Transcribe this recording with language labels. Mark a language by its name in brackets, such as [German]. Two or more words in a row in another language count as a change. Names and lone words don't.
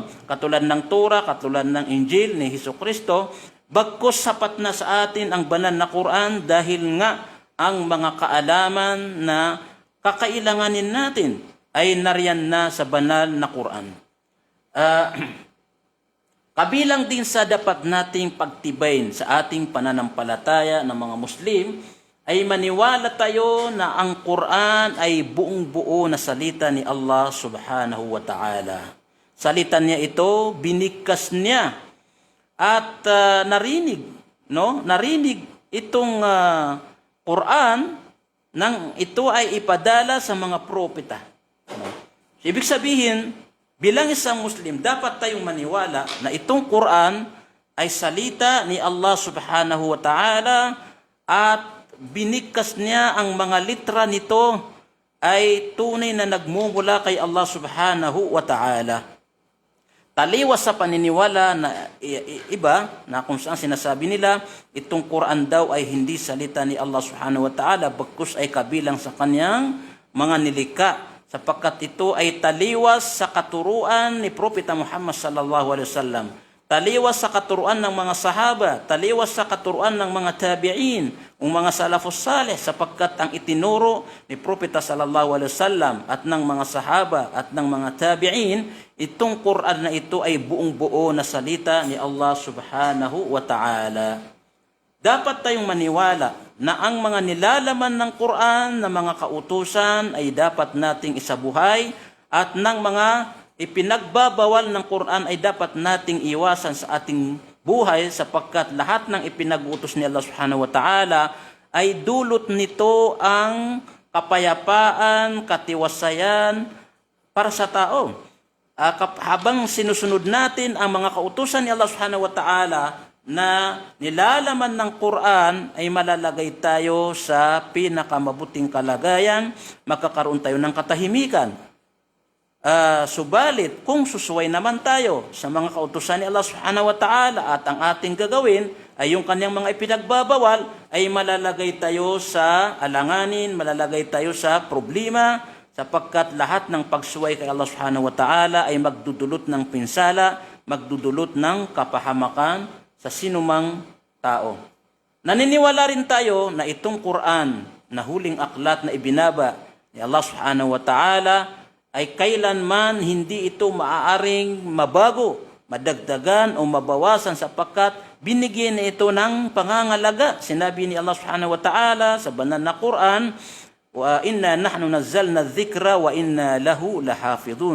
[Filipino] Katulad ng Torah, katulad ng Injil ni Hesukristo, bagkus sapat na sa atin ang banal na Quran dahil nga ang mga kaalaman na kakailanganin natin ay nariyan na sa banal na Quran. Kabilang din sa dapat nating pagtibayin sa ating pananampalataya ng mga Muslim ay maniwala tayo na ang Quran ay buong-buo na salita ni Allah [Arabic] سبحانه وتعالى. [Filipino] Salita niya ito, binigkas niya at narinig itong Quran nang ito ay ipadala sa mga propeta. So, ibig sabihin, bilang isang Muslim, dapat tayong maniwala na itong Quran ay salita ni Allah [Arabic] سبحانه وتعالى [Filipino] at binigkas niya ang mga litra nito ay tunay na nagmumula kay Allah [Arabic] سبحانه وتعالى. [Filipino] Taliwas sa paniniwala na iba na kung saan sinasabi nila itong Quran daw ay hindi salita ni Allah [Arabic] سبحانه وتعالى [Filipino] bagkus ay kabilang sa kanyang mga nilikha sapagkat ito ay taliwas sa katuruan ni Propeta Muhammad [Arabic] صلى الله عليه وسلم, [Filipino] taliwas sa katuruan ng mga sahaba, taliwas sa katuruan ng mga tabi'in, ang mga [Arabic] السلف الصالح [Filipino] sapagkat ang itinuro ni Propeta [Arabic] صلى الله عليه وسلم [Filipino] at ng mga sahaba at ng mga tabi'in, itong Quran na ito ay buong-buo na salita ni Allah [Arabic] سبحانه وتعالى. [Filipino] Dapat tayong maniwala na ang mga nilalaman ng Quran na mga kautusan ay dapat nating isabuhay at ng mga ipinagbabawal ng Quran ay dapat nating iwasan sa ating buhay sapagkat lahat ng ipinag-utos ni Allah [Arabic] سبحانه وتعالى [Filipino] ay dulot nito ang kapayapaan, katiwasayan para sa tao. Habang sinusunod natin ang mga kautusan ni Allah [Arabic] سبحانه وتعالى [Filipino] na nilalaman ng Quran ay malalagay tayo sa pinakamabuting kalagayan, magkakaroon tayo ng katahimikan. Subalit, kung susuway naman tayo sa mga kautusan ni Allah [Arabic] سبحانه وتعالى [Filipino] at ang ating gagawin ay yung kanyang mga ipinagbabawal, ay malalagay tayo sa alanganin, malalagay tayo sa problema, sapagkat lahat ng pagsuway kay Allah [Arabic] سبحانه وتعالى [Filipino] ay magdudulot ng pinsala, magdudulot ng kapahamakan sa sinumang tao. Naniniwala rin tayo na itong Quran na huling aklat na ibinaba ni Allah [Arabic] سبحانه وتعالى [Filipino] ay kailanman hindi ito maaaring mabago, madagdagan o mabawasan sapagkat binigyan ito ng pangangalaga. Sinabi ni Allah [Arabic] سبحانه وتعالى [Filipino] sa banal na Quran, [Arabic] وإنا نحن نزلنا ذكرا وإنا له لحافظون.